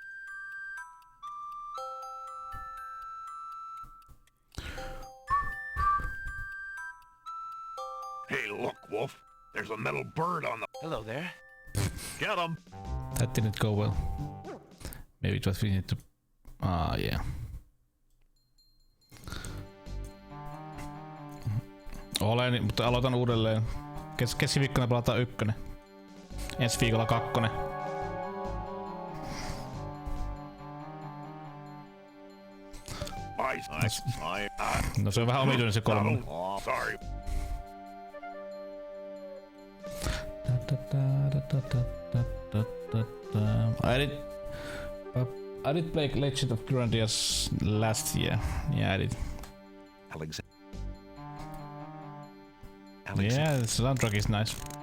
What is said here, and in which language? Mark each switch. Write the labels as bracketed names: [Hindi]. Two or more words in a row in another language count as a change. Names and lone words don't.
[English] Hey, look, Wolf. There's a metal bird on the... Hello there. Get him! That didn't go well. Maybe it was we need to... Ah, yeah. [Finnish] Olen, mutta aloitan uudelleen. Keskiviikkona pelataan 1. Ensi viikolla 2. No se on vähän omituinen se 3. [English] Sorry. I did play Legend of Grandias last year. Yeah, I did. Yeah, the soundtrack is nice.